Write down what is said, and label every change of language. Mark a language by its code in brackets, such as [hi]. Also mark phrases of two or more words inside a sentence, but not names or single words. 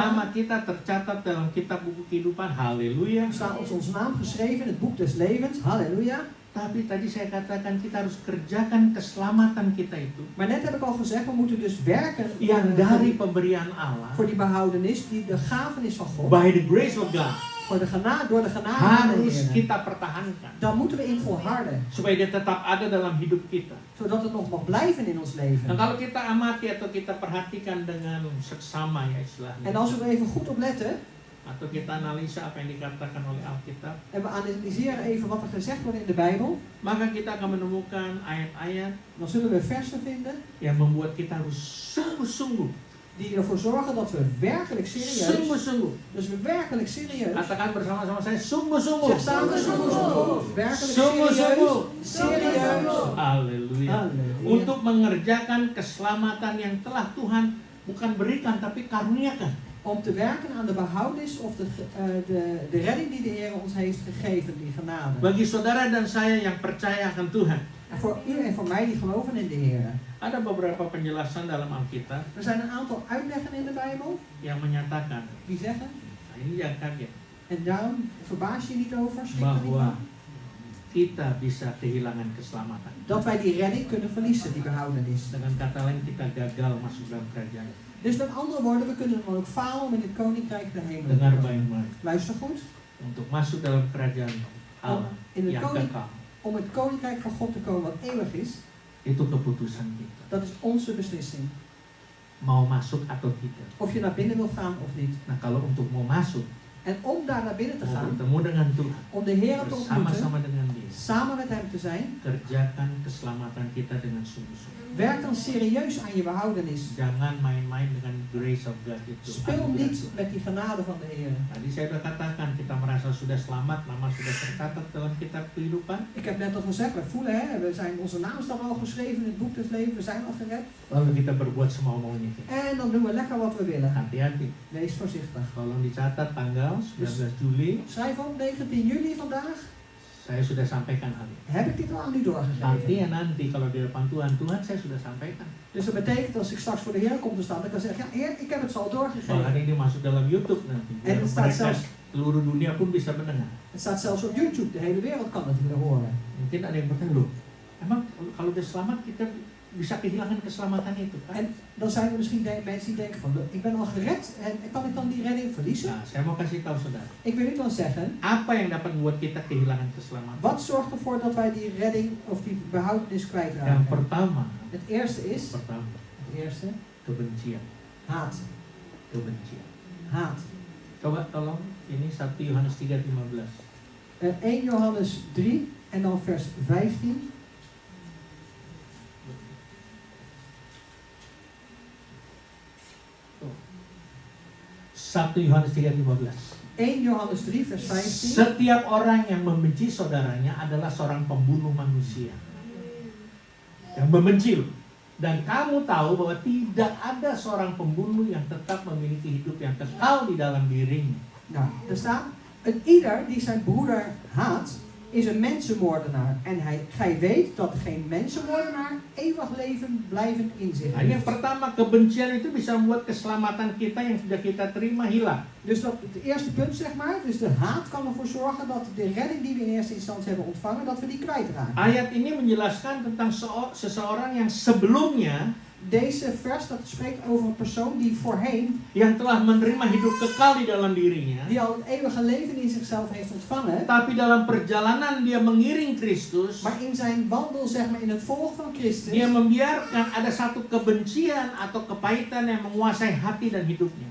[id] nama kita tercatat dalam kitab buku kehidupan. Haleluya. [nl] staat onze naam geschreven in het boek des levens. Halleluja. [id] Tapi tadi saya katakan kita harus kerjakan keselamatan kita itu [nl] Maar net heb ik al gezegd, we moeten dus werken [id] yang dari pemberian Allah, [nl] voor die behoudenis, die de gaven is van God. [en] by the grace of God, [nl] Voor de genade, door de genade van de [id] harus [nl] Heer. [id] kita pertahankan [nl] Dan moeten we in volharden, [id] supaya dia tetap ada dalam hidup kita. [nl] zodat het nog mag blijven in ons [id] Dan [nl] leven. [id] kalau kita amati atau kita perhatikan dengan seksama ya [nl] En [id] istilahnya, [nl] als we er even goed op letten, [id] atau kita analisa apa yang dikatakan oleh Alkitab, [nl] en we analyseren even wat er gezegd wordt in de Bijbel, [id] maka kita akan menemukan ayat-ayat [nl] dan zullen we versen vinden [id] yang membuat kita harus sungguh-sungguh, [nl] die ervoor zorgen dat we werkelijk serieus, [id] sungguh-sungguh. [nl] dus we werkelijk serieus, [id] Katakan bersama-sama saya, sungguh-sungguh. [nl] zeg samen sungguh-sungguh, werkelijk [id] Sungguh-sungguh. [nl] serieus, [id] Haleluya. [nl] Halleluja. [id] Untuk mengerjakan keselamatan yang telah Tuhan bukan berikan tapi karuniakan. [nl] Om te werken aan de behoudnis of de redding die de Heer ons heeft gegeven, die genade. [id] Bagi saudara dan saya yang percaya akan Tuhan, [nl] En voor u en voor mij die geloven in de Heer. [id] ada beberapa penjelasan dalam Alkitab [nl] Er zijn een aantal uitleggen in de Bijbel [id] yang menyatakan, [nl] die zeggen, [id] nah ini jangan kaget, [nl] en daarom verbaas je niet over, schrik er niet [id] bahwa [nl] van, [id] kita bisa kehilangan keselamatan. [nl] dat wij die redding kunnen verliezen, die behoudenis. [id] Dengan kata lain, kita gagal masuk dalam kerajaan. [nl] Dus met andere woorden, we kunnen dan ook falen om in het koninkrijk der hemel te [id] Dengar [nl] komen. [id] baik-baik. [nl] Luister goed. [id] Untuk masuk dalam kerajaan Allah [nl] In het [id] yang kekal, [nl] om het koninkrijk van God te komen wat eeuwig is, [id] itu keputusan kita. [nl] dat is onze beslissing. [id] Mau masuk atau tidak. [nl] Of je naar binnen wil gaan of niet. [id] Nah kalau untuk mau masuk, [nl] En om daar naar binnen te [id] mau [nl] gaan, [id] bertemu dengan Tuhan, [nl] om de Heer te ontmoeten, [id] bersama-sama dengan Dia, [nl] samen met Hem te zijn, [id] kerjakan keselamatan kita dengan sungguh-sungguh. [nl] werk dan serieus aan je behoudenis. [id] Jangan main-main dengan [en] grace of God [id] itu. [nl] Speel [id] anugerah [nl] niet [id] Tuhan. [nl] met die genade van de Heer. [id] Tadi saya sudah katakan, kita merasa sudah selamat, nama sudah tercatat dalam kitab kehidupan. [nl] Ik heb net al gezegd, we voelen, hè, onze naam staat al geschreven in het boek des levens, we zijn al gered. [id] Lalu kita berbuat semau-maunya kita. [nl] En dan doen we lekker wat we willen. [id] Hati-hati. [nl] Wees voorzichtig. [id] Tolong dicatat tanggal 19 Juli. [nl] Schrijf op 19 juli vandaag. [id] Saya sudah sampaikan hal ini. [nl] Heb ik dit al aan u doorgegeven? [id] Artinya nanti kalau di depan Tuhan saya sudah sampaikan. [nl] Dus dat betekent als ik straks voor de Heer kom te staan, dat ik kan zeggen, ja Heer, ik heb het zo al [id] Bahkan [nl] doorgegeven. [id] ini masuk dalam YouTube nanti. [nl] En [id] Biar [nl] het staat [id] mereka [nl] zelfs, [id] seluruh dunia pun bisa mendengar. [nl] het staat zelfs op YouTube, de hele wereld kan het willen horen. [id] Mungkin ada yang bertanya, loh, emang kalau udah selamat kita bisa kehilangan keselamatan itu kan? [nl] En dan zijn er misschien mensen die denken van, ik ben al gered en kan ik dan die redding verliezen? [id] Nah, saya mau kasih tahu saudara, [nl] Ik wil u dan zeggen, [id] apa yang dapat membuat kita kehilangan keselamatan? [nl] wat zorgt ervoor dat wij die redding of die behoudenis [id] Yang [nl] kwijtraken? [id] pertama, [nl] Het eerste is, het eerste, [id] kebencian. [nl] haat. [id] Kebencian. [nl] Haat. [id] Coba tolong, ini 1 Yohanes 3:15. [nl] 1 Johannes 3 en dan vers 15. [id] Satu Yohanes 3:15. [nl] 1 Johannes 3 vers 15. [id] Setiap orang yang membenci saudaranya adalah seorang pembunuh manusia. Yang membenci loh. Dan kamu tahu bahwa tidak ada seorang pembunuh yang tetap memiliki hidup yang kekal di dalam dirinya. [nl] Nou, er staat, een ieder die zijn broeder haat, is een mensenmoordenaar. En gij weet dat geen mensenmoordenaar eeuwig leven blijvend in zich [id] Nah, yang [nl] heeft. [id] pertama, kebencian itu bisa membuat keselamatan kita yang sudah kita terima hilang. [nl] Dus dat het eerste punt, zeg maar, dus de haat kan ervoor zorgen dat de redding die we in eerste instantie hebben ontvangen, dat we die kwijtraken. [id] Ayat ini menjelaskan tentang seseorang yang sebelumnya [nl] Deze vers, dat spreekt over een persoon die voorheen, [id] yang telah menerima hidup kekal di dalam dirinya, [nl] die al het eeuwige leven in zichzelf heeft ontvangen, [id] tapi dalam perjalanan dia mengiring Kristus, [nl] maar in zijn wandel, zeg maar, in het volg van Christus, [id] dia membiarkan ada satu kebencian atau kepahitan yang menguasai hati dan hidupnya.